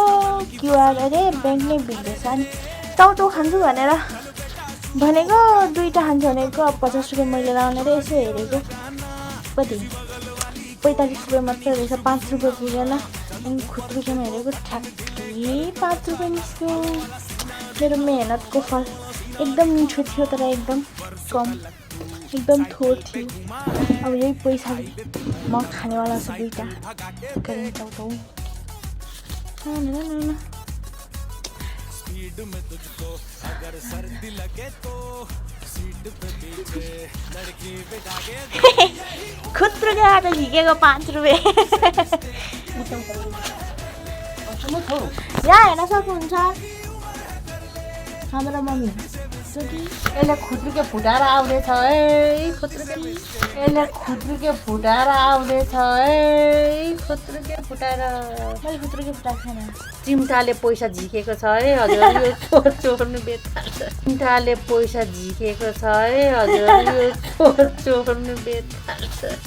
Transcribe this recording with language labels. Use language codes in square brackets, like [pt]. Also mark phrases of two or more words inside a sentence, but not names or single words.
[ne] क्युआर अरे ब्याङ्क नै बिग्रेछ अनि चाउचाउ खान्छु भनेको 2टा खान्छ भनेको 50 रुपियाँ मैले लाउने र यसो हेरेको कति 45 रुपियाँ मात्रै रहेछ 5 रुपियाँ पुगेन अनि खुत्रुकेमा हेरेको ठ्याक्कै 5 रुपियाँ निस्क्यो मेरो मेहनतको फल एकदम मिठो थियो तर एकदम कम एकदम थोर थियो अब यही पैसा म खानेवाला छु 2टा करें चाउचाउ [hi] स्पीड में तुझको अगर सर्दी लगे तो सीट पे पीछे लड़की बिठा के [ne] खुत्रुकेबाट झिकेको 5 रुपियाँ यहाँ हेर्न सक्नुहुन्छ हाम्रो मम्मी यसले खुत्रुके फुटाएर आउँदैछ है यसले खुत्रुके फुटाएर आउँदैछ है खुत्रुके फुटाएर मैले खुत्रुके फुटाएको छैन चिम्टाले पैसा झिकेको छ है हजुर यो चोर्नु बेथाल्छ चिम्टाले पैसा झिकेको छ है हजुर यो चोर्नु बेथाल्छ